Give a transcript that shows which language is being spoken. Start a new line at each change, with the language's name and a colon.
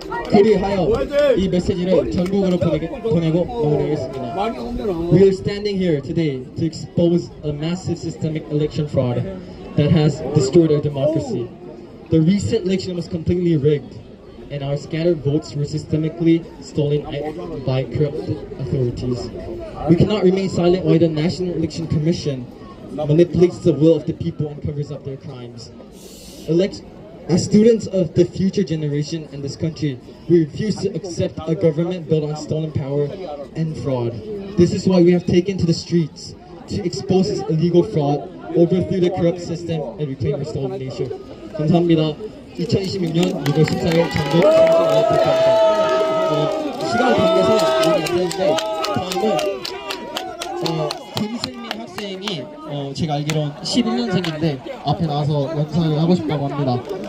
Korean: 그리하여 이 메시지를 전국으로 보내고 마무리하겠습니다.
English: We are standing here today to expose a massive systemic election fraud that has destroyed our democracy. The recent election was completely rigged, and our scattered votes were systemically stolen by corrupt authorities. We cannot remain silent while the National Election Commission manipulates the will of the people and covers up their crimes. As students of the future generation in this country, we refuse to accept a government built on stolen power and fraud. This is why we have taken to the streets to expose this illegal fraud, overthrow the corrupt system, and reclaim our stolen nation.
Korean: 감사합니다. 2026년 6월 14일 전국 청소년의 대표입니다. 시간 관계상 얘기 안 되는데 다음은 김승민 학생이 제가 알기로는 11년생인데 앞에 나와서 연설을 하고 싶다고 합니다.